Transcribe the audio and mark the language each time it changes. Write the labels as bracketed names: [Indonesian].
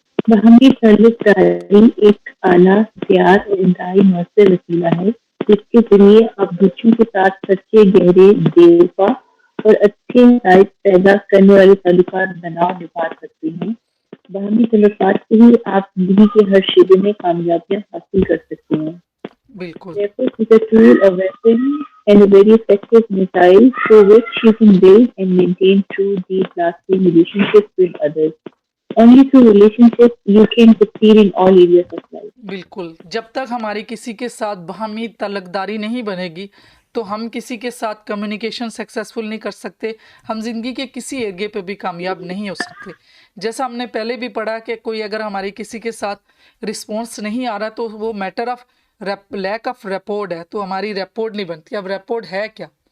[Hindi] बाहमी सर्विसकारी एक आला, प्यार और इंतहाई मौसर वसीला है, जिसके ज़रिए आप दूसरों के साथ सच्चे, गहरे, बेवफा और अच्छे नताइज पैदा करने वाले ताल्लुकात बना और निभा सकते हैं। बाहमी तल्लुकात से ही आप ज़िंदगी के हर शोबे में कामयाबियाँ हासिल कर सकते हैं। बिल्कुल [English] Therefore, is a tool, a weapon, and a very effective missile through which you can build and maintain true, deep, lasting relationships with others. Only through relationships you can succeed in all areas of life. [Hindi] बिल्कुल, जब तक हमारी किसी के साथ बाहमी तलकदारी नहीं बनेगी तो हम किसी के साथ कम्युनिकेशन सक्सेसफुल नहीं कर सकते, हम जिंदगी के किसी एरिए पे भी कामयाब नहीं हो सकते। जैसा हमने पहले भी पढ़ा कि कोई अगर हमारी किसी के साथ रिस्पॉन्स नहीं आ रहा तो वो matter of lack of rapport है, तो हमारी रेपोर्ट नहीं बनती। अब रेपोर्ट है क्या?